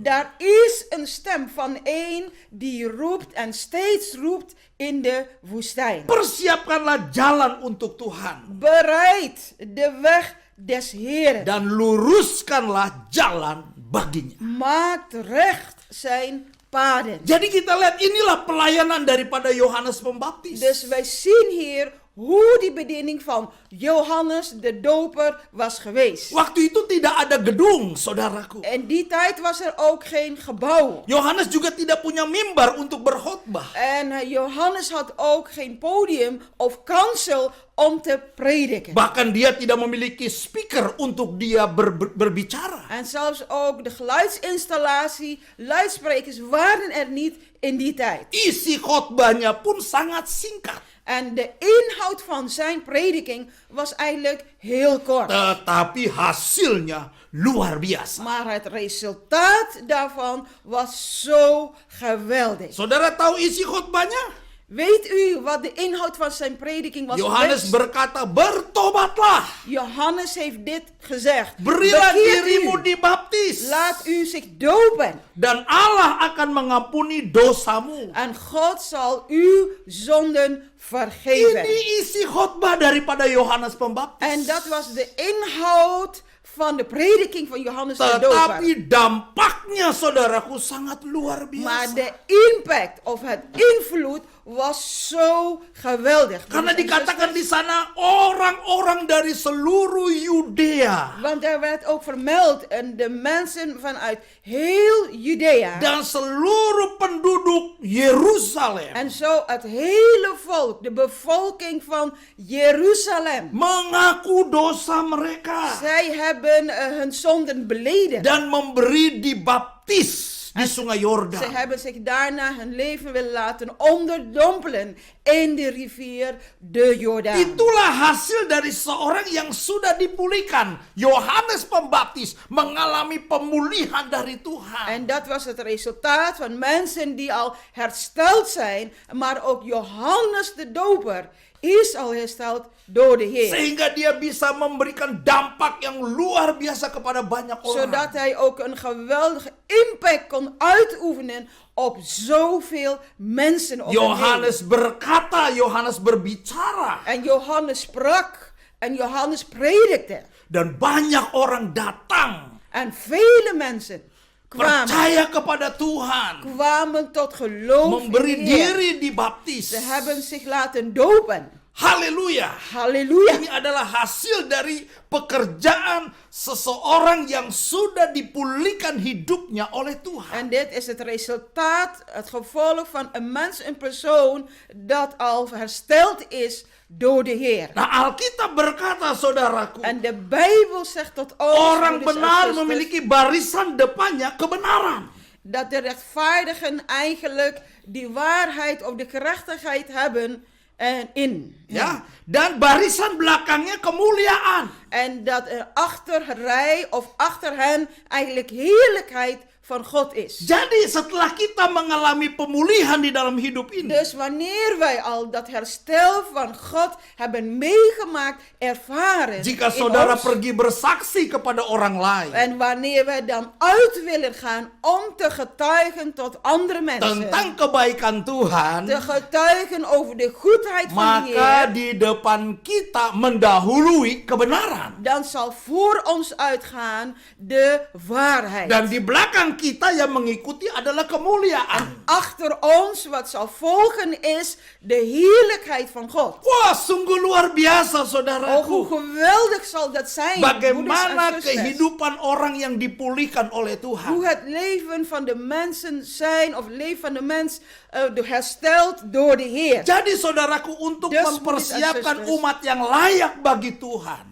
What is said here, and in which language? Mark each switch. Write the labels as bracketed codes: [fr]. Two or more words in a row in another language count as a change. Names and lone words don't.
[nl] Daar is een stem van een die roept en steeds roept in de woestijn. [id] Persiapkanlah jalan untuk Tuhan. [nl] Bereid de weg des Heeren. [id] Dan luruskanlah jalan baginya. [nl] Maakt recht zijn paden. [id] Jadi kita lihat inilah pelayanan daripada Yohanes Pembaptis. [nl] Dus wij zien hier hoe die bediening van Johannes de Doper was geweest. [id] Waktu itu tidak ada gedung, saudaraku. [nl] In die tijd was er ook geen gebouw. [id] Yohanes juga tidak punya mimbar untuk berkhotbah. [nl] En Johannes had ook geen podium of kansel om te prediken. [id] Bahkan dia tidak memiliki speaker untuk dia berbicara. [nl] En zelfs ook de geluidsinstallatie, luidsprekers waren er niet in die tijd. [id] Isi khotbahnya pun sangat singkat. [nl] En de inhoud van zijn prediking was eigenlijk heel kort. [id] Tetapi hasilnya luar biasa. [nl] Maar het resultaat daarvan was zo geweldig. [id] Saudara tahu isi khotbahnya? [nl] Weet u wat de inhoud van zijn prediking was [id] Yohanes [nl] geweest? [id] berkata, bertobatlah. [nl] Johannes heeft dit gezegd. [id] Berilah [nl] Bekeert [id] dirimu [nl] u, [id] dibaptis. [nl] laat u zich dopen. [id] Dan Allah akan mengampuni dosamu. [nl] En God zal uw zonden vergeven. [id] Ini isi khotbah daripada Yohanes Pembaptis. [nl] En dat was de inhoud van de prediking van Johannes de Doper. [id] Tetapi dampaknya, saudaraku, sangat luar [nl] Maar [id] biasa. [nl] de impact of het invloed was zo geweldig. [id] Karena dikatakan di sana orang-orang dari seluruh Yudea [nl] Want er werd ook vermeld en de mensen vanuit heel Judea. [id] dan seluruh penduduk Yerusalem [nl] En zo het hele volk, de bevolking van Jeruzalem. [id] mengaku dosa mereka [nl] Zij hebben hun zonden beleden. [id] dan memberi dibaptis baptis di sungai Yordan. [nl] Ze hebben zich daarna hun leven willen laten onderdompelen in de rivier de Jordaan. [id] Itulah hasil dari seorang yang sudah dipulihkan. Yohanes Pembaptis mengalami pemulihan dari Tuhan. [nl] En dat was het resultaat van mensen die al hersteld zijn, maar ook Johannes de Doper is al hersteld door de Heer. [id] Sehingga dia bisa memberikan dampak yang luar biasa kepada banyak orang. [nl] Zodat hij ook een geweldige impact kon uitoefenen op zoveel mensen om hem heen. [id] Yohanes berkata, Yohanes berbicara. [nl] En Johannes sprak en Johannes predikte. [id] Dan banyak orang datang. [nl] En vele mensen [id] Percaya kepada Tuhan. [nl] kwamen tot geloof [id] Memberi [nl] in de Heer. [id] diri dibaptis. [nl] Ze hebben zich laten dopen. [id] Haleluya. [nl] Halleluja. [id] Ini adalah hasil dari pekerjaan seseorang yang sudah dipulihkan hidupnya oleh Tuhan. [nl] En dit is het resultaat, het gevolg van een mens, een persoon dat al hersteld is door de Heer. [id] Nah, Alkitab berkata, saudaraku, [nl] En de Bijbel zegt tot ons, [id] orang [nl] broeders en [id] benar [nl] zusters, [id] memiliki barisan depannya kebenaran. [nl] dat de rechtvaardigen eigenlijk die waarheid of de gerechtigheid hebben in. [id] Ya, dan barisan belakangnya kemuliaan. [nl] En dat er achterrij of achter hen eigenlijk heerlijkheid van God is. [id] Jadi setelah kita mengalami pemulihan di dalam hidup ini, [nl] Dus wanneer wij al dat herstel van God hebben meegemaakt, ervaren [id] jika [nl] in [id] saudara [nl] ons, [id] pergi bersaksi kepada orang lain [nl] en wanneer wij dan uit willen gaan om te getuigen tot andere mensen, [id] tentang kebaikan Tuhan, [nl] te getuigen over de goedheid van de [id] maka [nl] Heer, [id] di depan kita mendahului kebenaran. [nl] dan zal voor ons uitgaan de waarheid. [id] Dan di belakang kita yang mengikuti adalah kemuliaan. [nl] Achter ons wat zal volgen is de heerlijkheid van God. [id] Wah, sungguh luar biasa, [nl] Oh, hoe [id] saudaraku. [nl] geweldig zal dat zijn, broeders [id] Bagaimana [nl] en zusters. [id] kehidupan orang yang dipulihkan oleh [nl] Hoe [id] Tuhan. [nl] het leven van de mensen zijn, of het leven van de mens hersteld door de Heer. [id] Jadi saudaraku, untuk [nl] Dus, [id] mempersiapkan [nl] broeders en zusters, [id] umat yang layak bagi Tuhan,